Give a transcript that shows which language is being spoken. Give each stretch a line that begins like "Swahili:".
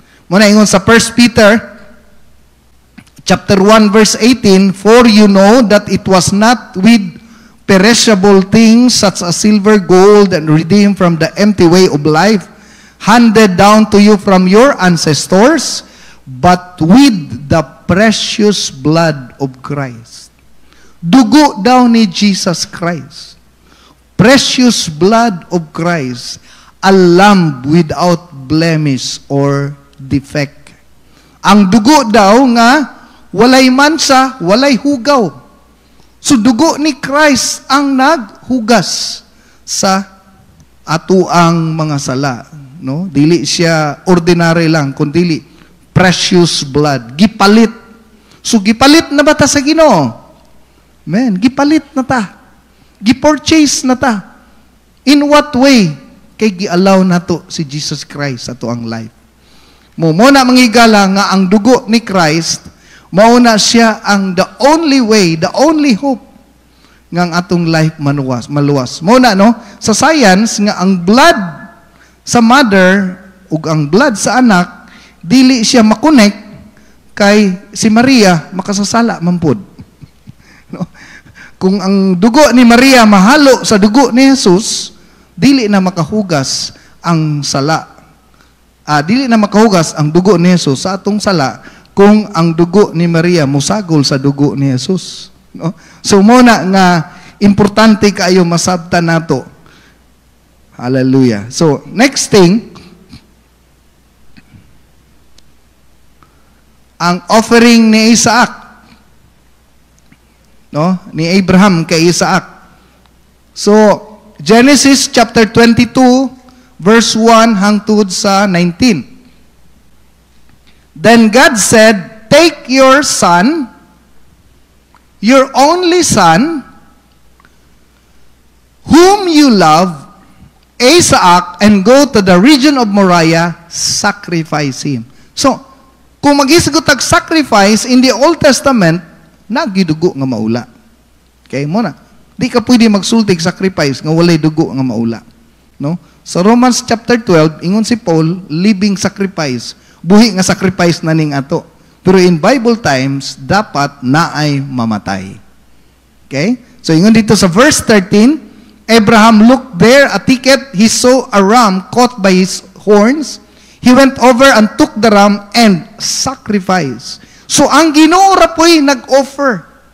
Cebuano: Muna ingon sa
English: 1 Peter chapter 1 verse 18, for you know that it was not with perishable things such as silver, gold, and redeemed from the empty way of life handed down to you from your ancestors, but with the precious blood of Christ.
Cebuano: Dugo daw ni Jesus Christ.
English: Precious blood of Christ. A lamb without blemish or defect.
Cebuano: Ang dugo daw nga walay mansa, walay hugaw. So dugo ni Christ ang naghugas sa atuang mga sala, no? Dili siya ordinary lang, kundi
English: precious blood,
Cebuano: gipalit. So gipalit na ba ta sa Ginoo? Man, gipalit na ta. Gipurchase na ta.
English: In what way?
Cebuano: Kay gi-allow nato si Jesus Christ sa tuang life. Muna mangigala nga ang dugo ni Christ, mauna siya ang
English: the only way, the only hope
Cebuano: nga ang atong life maluwas. Muna, no? Sa science, nga ang blood sa mother ug ang blood sa anak, dili siya makonect kay si Maria makasasala mampod. No? Kung ang dugo ni Maria mahalo sa dugo ni Jesus, dili na makahugas ang sala. Dili na makahugas ang dugo ni Jesus sa atong sala kung ang dugo ni Maria musagol sa dugo ni Jesus. No? So muna nga importante kayo masabtan nato. Hallelujah. So next thing, ang offering ni Isaac. No? Ni Abraham kay Isaac. So Genesis chapter 22 verse 1 hangtod sa 19.
English: Then God said, "Take your son, your only son, whom you love, Isaac, and go to the region of Moriah, sacrifice him."
Cebuano: So, kung mag-isgot ang sacrifice
English: in the Old Testament,
Cebuano: nagidugo nga maula. Okay, muna. Di ka pwede magsultig sacrifice nga walay dugo nga maula. No? Sa Romans chapter 12, ingon si Paul,
English: living sacrifice.
Cebuano: Buhi nga sacrifice na ning ato. Pero
English: in Bible times,
Cebuano: dapat naay mamatay. Okay? So ingon dito sa
English: verse 13, Abraham looked there, a thicket, he saw a ram caught by his horns. He went over and took the ram and sacrificed.
Cebuano: So ang Ginoo ra po'y nag-offer.